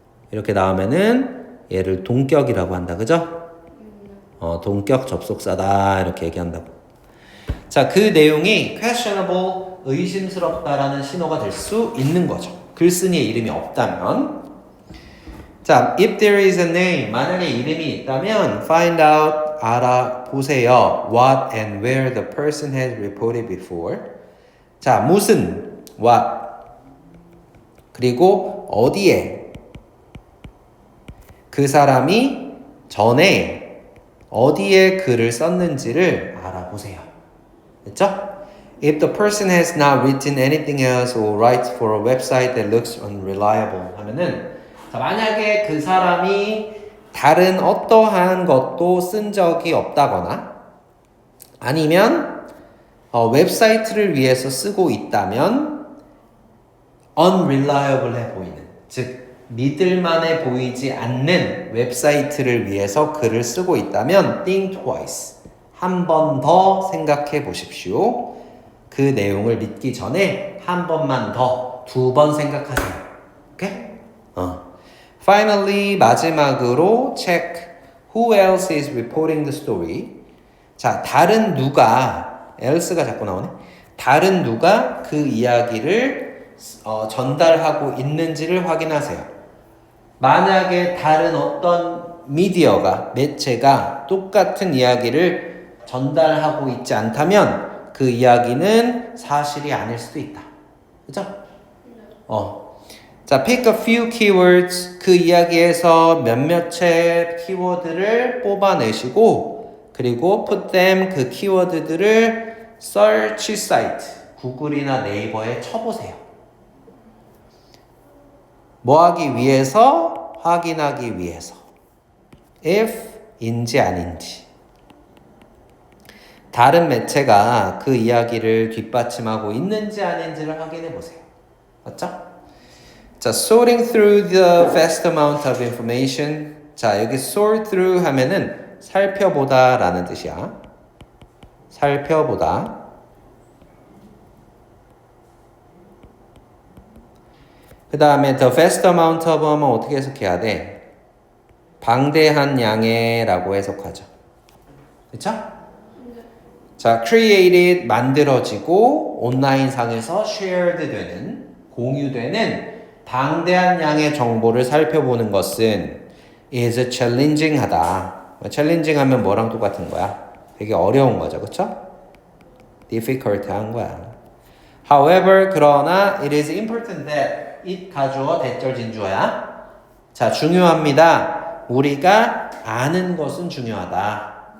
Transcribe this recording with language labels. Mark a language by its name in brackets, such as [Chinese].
[Korean] 이렇게 나오면은 얘를 동격이라고 한다. 그죠? 동격 접속사다 이렇게 얘기한다고. 자, 그 내용이 questionable, 의심스럽다라는 신호가 될 수 있는 거죠. 글쓴이의 이름이 없다면. [English] 자, if there is a name, [Korean] 만약에 이름이 있다면 [English] find out, [Korean] 알아보세요. [English] what and where the person has reported before. [Korean] 자, 무슨, what, 그리고 어디에 그 사람이 전에 어디에 글을 썼는지를 알아보세요. 됐죠? [English] If the person has not written anything else or writes for a website that looks unreliable 하면은 [Korean] 자, 만약에 그 사람이 다른 어떠한 것도 쓴 적이 없다거나 아니면 웹사이트를 위해서 쓰고 있다면 unreliable해 보이는, 즉 믿을만해 보이지 않는 웹사이트를 위해서 글을 쓰고 있다면 [English] think twice, [Korean] 한 번 더 생각해 보십시오. 그 내용을 믿기 전에 한 번만 더, 2번 생각하세요. 오케이? [English] Finally, [Korean] 마지막으로 [English] check who else is reporting the story. [Korean] 자, 다른 누가, else가 자꾸 나오네. 다른 누가 그 이야기를 전달하고 있는지를 확인하세요. 만약에 다른 어떤 미디어가, 매체가 똑같은 이야기를 전달하고 있지 않다면 그 이야기는 사실이 아닐 수도 있다. 그죠? 자, [English] pick a few keywords. [Korean] 그 이야기에서 몇몇의 키워드를 뽑아내시고, 그리고 put them, 그 키워드들을 search site, 구글이나 네이버에 쳐보세요. 뭐 하기 위해서? 확인하기 위해서. if인지 아닌지. 다른 매체가 그 이야기를 뒷받침하고 있는지 아닌지를 확인해 보세요. 맞죠? [English] 자, sorting through the vast amount of information. [Korean] 자, 여기 sort through 하면은 살펴보다 라는 뜻이야. 살펴보다. 그 다음에 the vast amount of 하면 어떻게 해석해야 돼? 방대한 양의 라고 해석하죠. 그쵸? 자, created, 만들어지고 온라인상에서 shared 되는, 공유되는 방대한 양의 정보를 살펴보는 것은 is challenging 하다. challenging 하면 뭐랑 똑같은 거야? 되게 어려운 거죠. 그쵸? difficult 한 거야. [English] However, [Korean] 그러나 [English] it is important that it [Korean] 가주어 대절 진주어야. 자, 중요합니다. 우리가 아는 것은 중요하다.